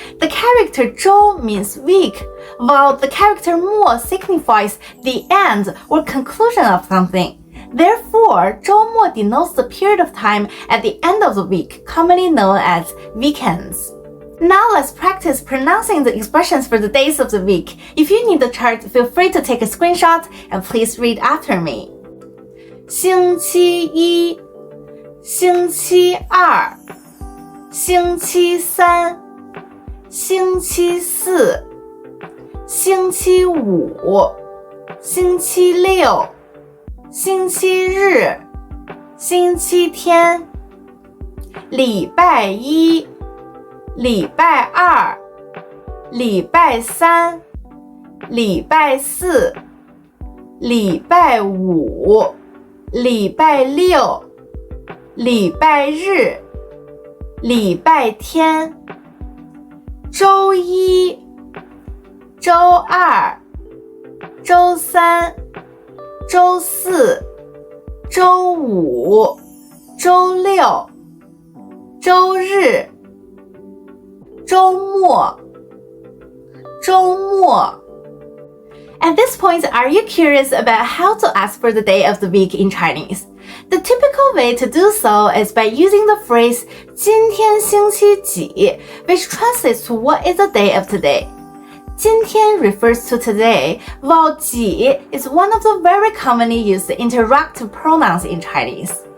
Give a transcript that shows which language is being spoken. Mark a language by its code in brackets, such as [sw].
[en] The character 周 means week, while the character 末 signifies the end or conclusion of something. Therefore, 周末 denotes the period of time at the end of the week, commonly known as weekends. Now let's practice pronouncing the expressions for the days of the week. If you need the chart, feel free to take a screenshot and please read after me. [zh] 星期一, 星期二, 星期三, 星期四, 星期五, 星期六, 星期日, 星期天, 礼拜一, 礼拜二, 礼拜三, 礼拜四, 礼拜五, 礼拜六, 礼拜日, 礼拜天, 周一, 周二, 周三, 周四, 周五, 周六, 周日, 周末, 周末. [en] At this point, are you curious about how to ask for the day of the week in Chinese? The typical way to do so is by using the phrase [zh] 今天星期几, [en] which translates to what is the day of today. 今天 refers to today, while 几 is one of the very commonly used interrogative pronouns in Chinese.